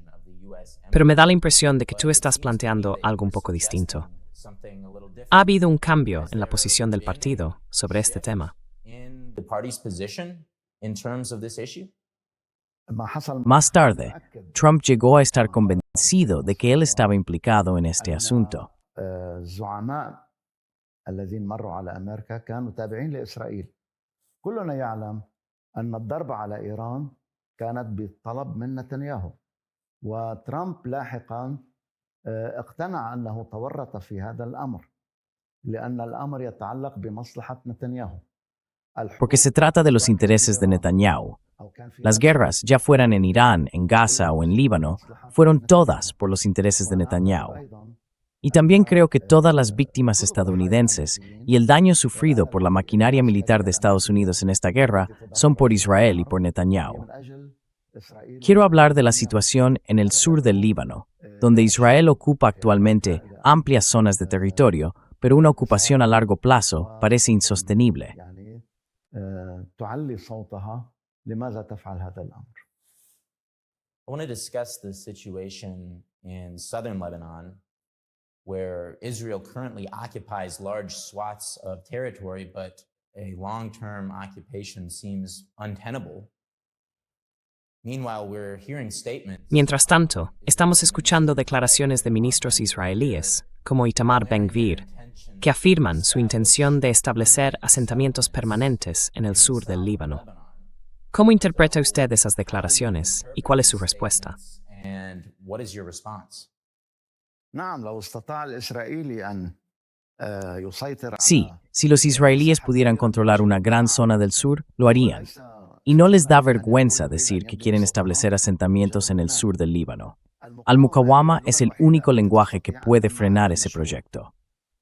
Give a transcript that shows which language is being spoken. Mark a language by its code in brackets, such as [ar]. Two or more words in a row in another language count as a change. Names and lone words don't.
[es] Pero me da la impresión de que tú estás planteando algo un poco distinto. ¿Ha habido un cambio en la posición del partido sobre este tema? Más tarde, Trump llegó a estar convencido de que él estaba implicado en este asunto. [ar] الذين مروا على أمريكا كانوا تابعين لإسرائيل. كلنا يعلم أن الضربة على إيران كانت بطلب من نتنياهو. وترامب لاحقاً اقتنع أنه تورط في هذا الأمر لأن الأمر يتعلق بمصلحة نتنياهو. [es] Porque se trata de los intereses de Netanyahu. Las guerras, ya fueran en Irán, en Gaza o en Líbano, fueron todas por los intereses de Netanyahu. Y también creo que todas las víctimas estadounidenses y el daño sufrido por la maquinaria militar de Estados Unidos en esta guerra son por Israel y por Netanyahu. Quiero hablar de la situación en el sur del Líbano, donde Israel ocupa actualmente amplias zonas de territorio, pero una ocupación a largo plazo parece insostenible. [en] I want to discuss the situation in southern Lebanon, where Israel currently occupies large swaths of territory, but a long-term occupation seems untenable. Meanwhile, we're hearing statements. [es] Mientras tanto, estamos escuchando declaraciones de ministros israelíes, como Itamar Ben-Gvir, que afirman su intención de establecer asentamientos permanentes en el sur del Líbano. ¿Cómo interpreta usted esas declaraciones y cuál es su respuesta? [en] And what is your response? [es] Sí, si los israelíes pudieran controlar una gran zona del sur, lo harían. Y no les da vergüenza decir que quieren establecer asentamientos en el sur del Líbano. Al-Muqawama es el único lenguaje que puede frenar ese proyecto.